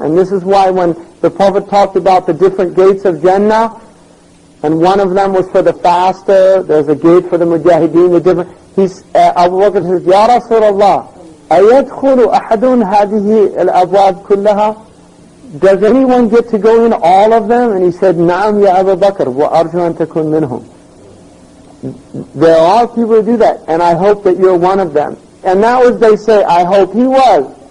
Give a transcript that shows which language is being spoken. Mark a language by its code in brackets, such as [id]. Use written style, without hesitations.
[en] And this is why when the Prophet talked about the different gates of Jannah, and one of them was for the faster, there's a gate for the mujahideen, Abu Bakr says, Ya Rasulullah, [ar] أَيَدْخُلُ أَحَدٌ هَذِهِ الْأَبْوَابِ كُلَّهَا? [en] Does anyone get to go in all of them? And he said, [ar] نَعَمْ يَا أَبَا بَكْرَ وَأَرْجُ أَن تَكُنْ مِنْهُمْ. [en] There are people who do that, and I hope that you're one of them. And now as they say, I hope he was.